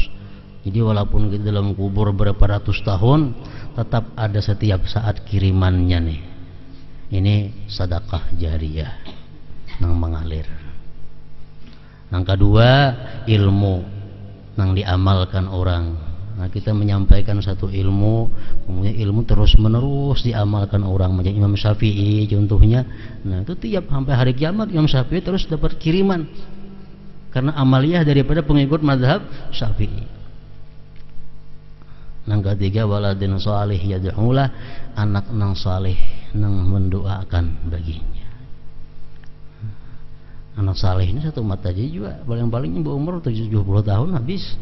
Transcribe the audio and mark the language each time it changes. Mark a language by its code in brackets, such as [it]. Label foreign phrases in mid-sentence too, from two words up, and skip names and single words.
[id] Jadi walaupun kita dalam kubur berapa ratus tahun, tetap ada setiap saat kirimannya nih. Ini sedekah jariyah nang mengalir. Nang kedua, ilmu nang diamalkan orang. Nah, kita menyampaikan satu ilmu, kemudian ilmu terus menerus diamalkan orang. Macam Imam Syafi'i contohnya. Nah, itu tiap sampai hari kiamat Imam Syafi'i terus dapat kiriman karena amaliyah daripada pengikut mazhab Syafi'i. Nang ketiga, [ar] ولد صالح يدعو له, [id] anak nang salih nang mendoakan baginya. Anak saleh ini satu mata aja juga paling-paling berumur 70 tahun habis.